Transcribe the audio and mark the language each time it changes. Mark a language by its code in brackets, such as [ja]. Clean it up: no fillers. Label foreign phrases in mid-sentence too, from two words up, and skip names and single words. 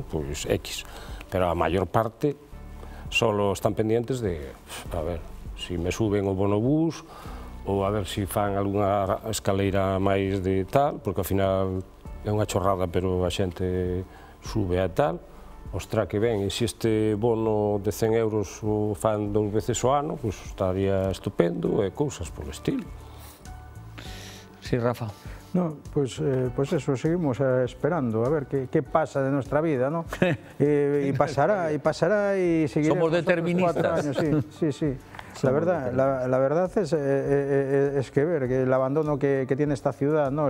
[gl] X, pero a maior parte [es] solo están pendientes [gl] de, a ver, se me suben o bonobús, ou a ver se fan algunha escaleira máis de tal, porque ao final é unha chorrada, pero a xente sube a tal, ostra que ben, e se este bono de 100 euros o fan 2 veces ao ano, pois estaría estupendo e cousas polo estilo. [es] Sí, Rafa. No, pues eso, seguimos esperando a ver qué pasa de nuestra vida, ¿no? Y pasará y seguiremos. Somos deterministas. 4 años, sí. La verdad es que ver que el abandono que tiene esta ciudad, ¿no?